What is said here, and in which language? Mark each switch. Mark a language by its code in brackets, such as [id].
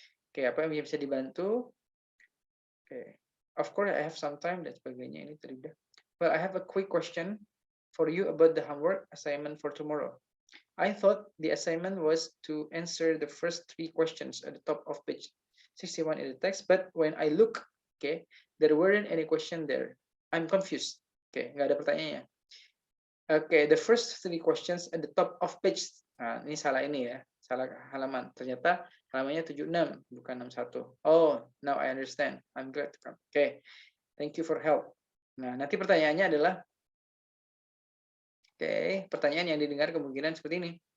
[id] Okay, apa yang bisa dibantu? [en] Okay, of course I have some time [id] dan sebagainya ini terlibat. [en] Well, I have a quick question for you about the homework assignment for tomorrow. I thought the assignment was to answer the first 3 questions at the top of page 61 in the text, but when I look, okay, there weren't any question there. I'm confused. Oke, [id] nggak ada pertanyaannya. [en] Oke, the first 3 questions at the top of page. [id] Nah, ini salah ini ya, salah halaman. Ternyata halamannya 76, bukan 61. [en] Oh, now I understand. I'm glad to come. Oke, thank you for help. [id] Nah, nanti pertanyaannya adalah, oke, pertanyaan yang didengar kemungkinan seperti ini.